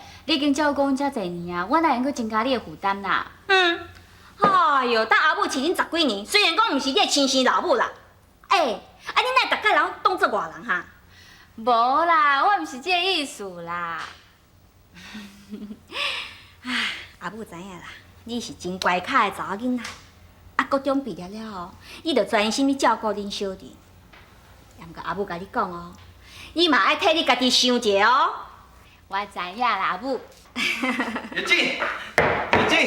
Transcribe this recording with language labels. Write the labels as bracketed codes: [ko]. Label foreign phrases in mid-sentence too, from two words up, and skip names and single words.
[nan] 你已经照顾阮遮侪年啊，我哪会阁增加你诶负担啦？哎呦，当阿母饲恁10几年，虽然讲毋是你诶亲生老母啦，啊你哪逐个人当作外人哈？无啦，我毋是这个意思啦。阿母知影啦，你是真乖巧诶查某囡仔，啊，高中毕业了后，你着专心去照顾恁小弟。也毋过阿母甲你讲哦，你嘛爱替你家己想一下哦。我知影啦，阿母。玉珍，玉珍。